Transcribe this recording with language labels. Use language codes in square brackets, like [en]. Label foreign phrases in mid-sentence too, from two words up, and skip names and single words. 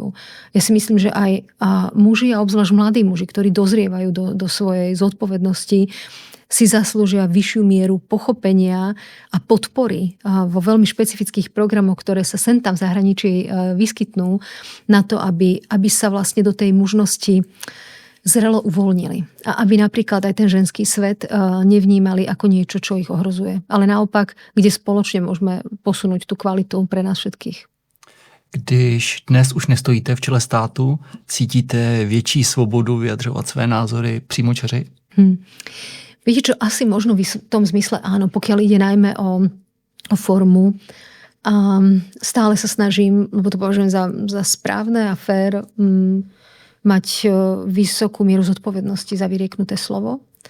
[sk] Ja si myslím, že aj muži a obzvlášť mladí muži, ktorí dozrievajú do svojej zodpovednosti, si zaslúžia vyššiu mieru pochopenia a podpory vo veľmi špecifických programoch, ktoré sa sem tam v zahraničí vyskytnú, na to, aby sa vlastne do tej mužnosti zrelo uvoľnili. A aby napríklad aj ten ženský svet nevnímali ako niečo, čo ich ohrozuje. Ale naopak, kde spoločne môžeme posunúť tú kvalitu pre nás všetkých. [cs] Když dnes už nestojíte v čele státu, cítíte větší svobodu vyjadřovat své názory přímočaři? [sk] Viete čo, asi možno v tom zmysle áno, pokiaľ ide najmä o formu. Stále sa snažím, lebo to považujem za správne a fér, mať vysokú mieru zodpovednosti za vyrieknuté slovo.